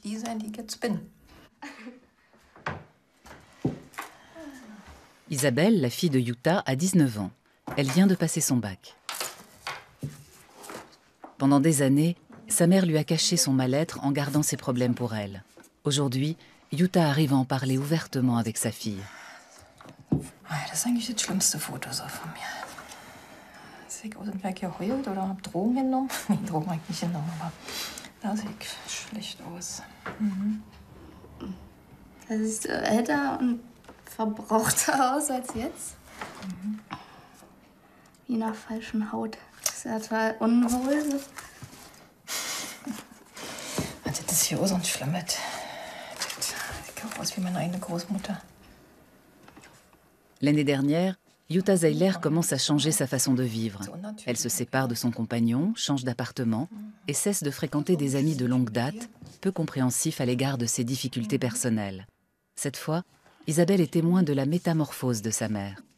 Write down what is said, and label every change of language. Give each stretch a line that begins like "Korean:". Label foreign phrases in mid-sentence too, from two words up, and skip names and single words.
French: Isabelle, la fille de Jutta, a 19 ans. Elle vient de passer son bac. Pendant des années, sa mère lui a caché son mal-être en gardant ses problèmes pour elle. Aujourd'hui, Jutta arrive à en parler ouvertement avec sa fille.
German: Das ist eigentlich das schlimmste Foto so von mir. Sehe ich aus, als wäre ich geheult oder habe Drogen genommen? Nee, Drogen habe ich nicht genommen, aber da sehe ich schlecht aus. Da siehst du älter und verbrauchter aus als jetzt. Wie nach falschen Haut. Das ist ja total unwohl. Das ist hier auch so ein Schlimmes. Das sieht auch aus wie meine eigene Großmutter.
French: L'année dernière, Jutta Zeiler commence à changer sa façon de vivre. Elle se sépare de son compagnon, change d'appartement et cesse de fréquenter des amis de longue date, peu compréhensifs à l'égard de ses difficultés personnelles. Cette fois, Isabelle est témoin de la métamorphose de sa mère.